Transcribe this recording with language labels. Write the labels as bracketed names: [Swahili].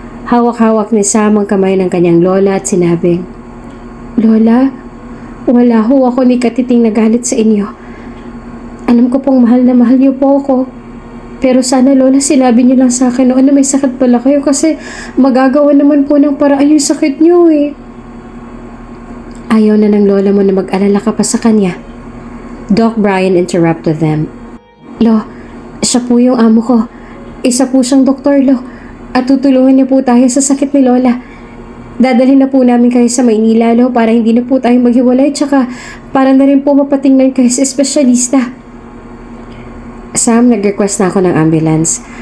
[Filipino] Hawak-hawak ni Sam ang kamay ng kanyang lola at sinabing, Lola, wala ho ako ni katiting nagalit sa inyo. Alam ko pong mahal na mahal niyo po ako. Pero sana Lola sinabi niyo lang sa akin noon na may sakit pala kayo kasi magagawa naman po ng paraan yung sakit niyo eh. Ayaw na ng lola mo na mag-alala ka pa sa kanya. [English] Doc Brian interrupted them. [Filipino] Lo, siya po yung amo ko. Isa po siyang doktor, Lo. At tutulungan niya po tayo sa sakit ni Lola. Dadalhin na po namin kayo sa Maynila, Lo, para hindi na po tayo maghiwalay tsaka para na rin po mapatingnan kayo sa espesyalista. Sam, nag-request na ako ng ambulance.